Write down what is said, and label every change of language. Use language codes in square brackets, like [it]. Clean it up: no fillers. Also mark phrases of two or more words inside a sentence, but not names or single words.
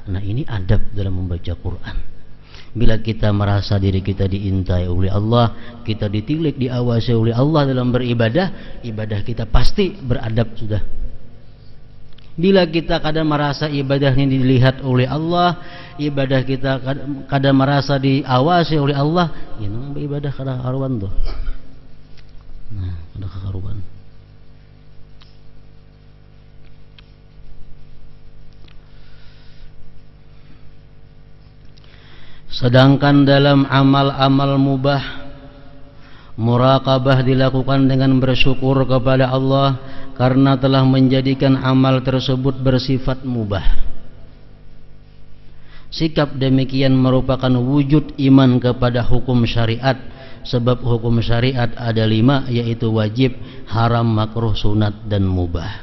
[id] Nah, ini adab dalam membaca Quran. Bila kita merasa diri kita diintai oleh Allah, kita ditilik, diawasi oleh Allah dalam beribadah, ibadah kita pasti beradab sudah. Bila kita kadang merasa ibadahnya dilihat oleh Allah, ibadah kita kadang merasa diawasi oleh Allah, ya [bjn] nang ibadah kada karuan tuh. [id] Nah, [bjn] kada karuan. [id] Sedangkan dalam amal-amal mubah, muraqabah dilakukan dengan bersyukur kepada Allah karena telah menjadikan amal tersebut bersifat mubah. Sikap demikian merupakan wujud iman kepada hukum syariat, sebab hukum syariat ada 5, yaitu wajib, haram, makruh, sunat, dan mubah.